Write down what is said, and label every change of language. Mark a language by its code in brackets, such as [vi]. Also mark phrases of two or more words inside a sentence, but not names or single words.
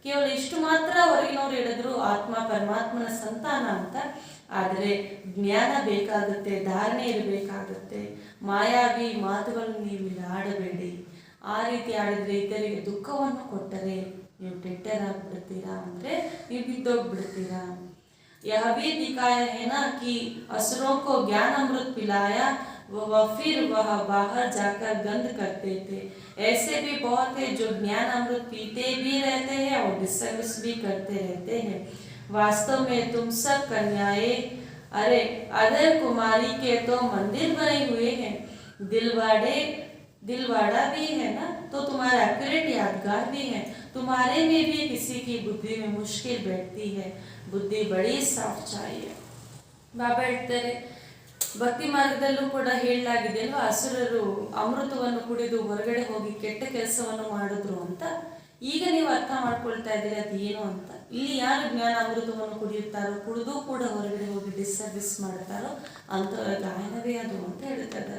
[kn] ಕೇವಲ ಇಷ್ಟು ಮಾತ್ರ ಹೊರಗಿನವ್ರು ಹೇಳಿದ್ರು ಆತ್ಮ ಪರಮಾತ್ಮನ ಸಂತಾನ ಅಂತ. ಆದರೆ ಜ್ಞಾನ ಬೇಕಾಗುತ್ತೆ, ಧಾರಣೆ ಇರಬೇಕಾಗುತ್ತೆ. ಮಾಯಾವಿ ಮಾತುಗಳನ್ನು ನೀವು ಇಲ್ಲಿ ಆಡಬೇಡಿ. ಆ ರೀತಿ ಆಡಿದರೆ ಇತರಿಗೆ ದುಃಖವನ್ನು ಕೊಟ್ಟರೆ ನೀವು ಕೆಟ್ಟರಾಗ್ಬಿಡ್ತೀರಾ, ಅಂದರೆ ನೀವು ಬಿದ್ದೋಗ್ಬಿಡ್ತೀರಾ. [hi] यह भी दिखाया है ना कि असुरों को ज्ञान अमृत पिलाया वह फिर वह बाहर जाकर गंद करते थे। ऐसे भी बहुत है जो ज्ञान अमृत पीते भी रहते हैं और डिसर्विस भी करते रहते हैं। वास्तव में तुम सब कन्याएं, अरे अधर कुमारी के तो मंदिर बने हुए हैं, दिलवाड़ा भी है ना, तो तुम्हारा एक्यूरेट यादगार भी है। तुम्हारे में भी किसी की बुद्धि में मुश्किल बैठती है, बुद्धि बड़ी साफ चाहिए। [kn] ಬಾಬಾ ಹೇಳ್ತಾರೆ, ಭಕ್ತಿ ಮಾರ್ಗದಲ್ಲೂ ಕೂಡ ಹೇಳಲಾಗಿದೆ ಅಲ್ವಾ, ಅಸುರರು ಅಮೃತವನ್ನು ಕುಡಿದು ಹೊರಗಡೆ ಹೋಗಿ ಕೆಟ್ಟ ಕೆಲಸವನ್ನು ಮಾಡಿದ್ರು ಅಂತ. ಈಗ ನೀವು ಅರ್ಥ ಮಾಡ್ಕೊಳ್ತಾ ಇದ್ದೀರಿ ಅದು ಏನು ಅಂತ. ಇಲ್ಲಿ ಯಾರು ಜ್ಞಾನ ಅಮೃತವನ್ನು ಕುಡಿಯುತ್ತಾರೋ, ಕುಡಿದು ಕೂಡ ಹೊರಗಡೆ ಹೋಗಿ ಡಿಸ್ಸರ್ವಿಸ್ ಮಾಡ್ತಾರೋ ಅಂಥವ್ರ ಗಾಯನವೇ ಅದು ಅಂತ ಹೇಳ್ತಾ ಇದ್ದಾರೆ.